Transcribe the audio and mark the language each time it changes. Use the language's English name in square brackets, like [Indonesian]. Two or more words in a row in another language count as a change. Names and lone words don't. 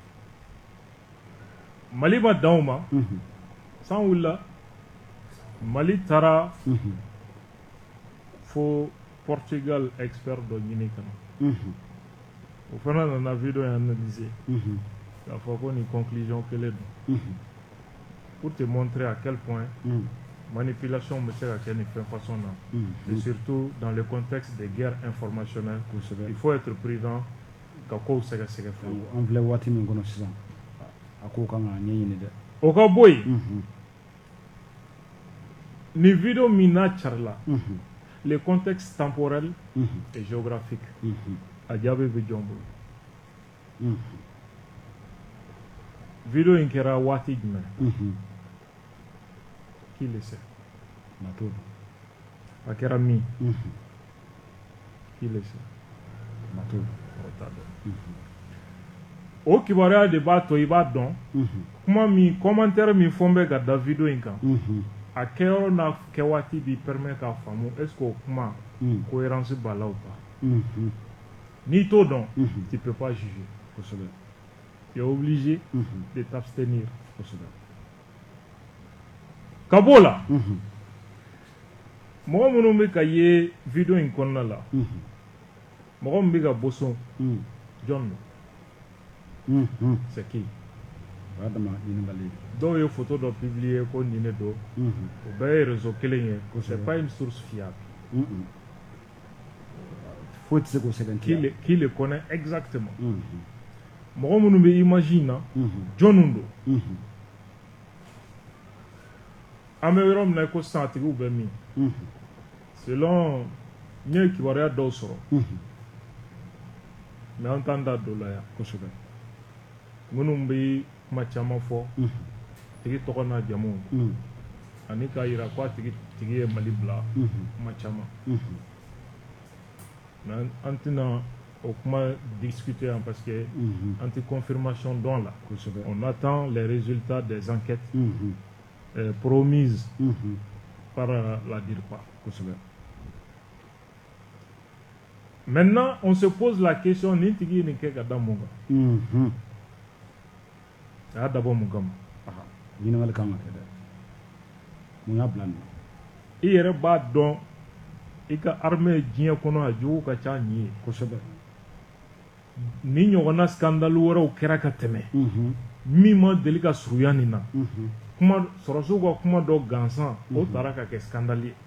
[Bambara] Mali ma dan o ma san wulila Mali taara fo Portugal expert dɔ ɲini ka na o fana nana video in analyser k'a fɔ ko nin conclusion kelen don [French] pour te montrer à quel point manipulation [Bambara] bɛ se ka kɛ nin fɛn façon na [French] et surtout dans le contexte des guerres informationnelles il faut être prudent [Bambara] ka kow sɛgɛsɛgɛ fɔlɔ an filɛ waati min kɔnɔ sisan a ko kan ka ɲɛɲini dɛ o ka bɔ yen ni video min n'a carila [French] les contextes temporels et géographiques [Bambara] a jaabi bɛ jɔn bolo video in kɛra waati jumɛn [French] qui le sait [Bambara] a kɛra min [French] qui le sait [Bambara] o kibaruya de b'a to i b'a dɔn kuma min commentaire min fɔ n bɛ ka da video in kan a kɛyɔrɔ n'a kɛ waati b'i permet k'a faamu [French] est ce que [Bambara] o kuma cohérence b'a la [French] ou pas [Bambara] n'i t'o dɔn [French] tu peux pas juger [Bambara] kosɛbɛ [French] tu es obligé de t'abstenir [Bambara] kosɛbɛ ka b'o la mɔgɔ minnu bɛ ka ye video in kɔnɔna la mɔgɔ min bɛ ka boson jɔn don [French] c'est qui [Bambara] dɔw ye photo dɔ publier ko nin de don o bɛɛ ye réseau kelen ye [French] c'est pas une source fiable [Bambara] foyi tɛ se k'o sɛbɛntiya [French] qui le connaît exactement [Bambara] mɔgɔ minnu bɛ image in na jɔnw don an bɛ yɔrɔ min na ko sisan a tigiw bɛ min selon n ye kibaruya dɔw sɔrɔ mais an t'an da don la yan kosɛbɛ minnu bɛ kuma caman fɔ tigi tɔgɔ n'a jamu ani k'a yira ko a tigi ye Mali bila kuma caman mais an tɛna o kuma discuter yan [French] parce que [Bambara] an tɛ confirmation dɔn la [French] on attend les résultats des enquêtes promises par la DIRPA [Bambara] kosɛbɛ. [French] Maintenant, on se pose la question [Bambara] ni tigi ni kɛ ka da mun kan a y'a dabɔ mun kama ɲininkali kan ka kɛ dɛ mun y'a bila nin i yɛrɛ b'a dɔn i ka armée diɲɛ kɔnɔ a jugu ka ca nin ye kosɛbɛ ni ɲɔgɔnna scandale wɛrɛw kɛra ka tɛmɛ min ma deli ka surunya nin na kuma sɔrɔsiw ka kuma dɔ gansan o taara ka kɛ scandale ye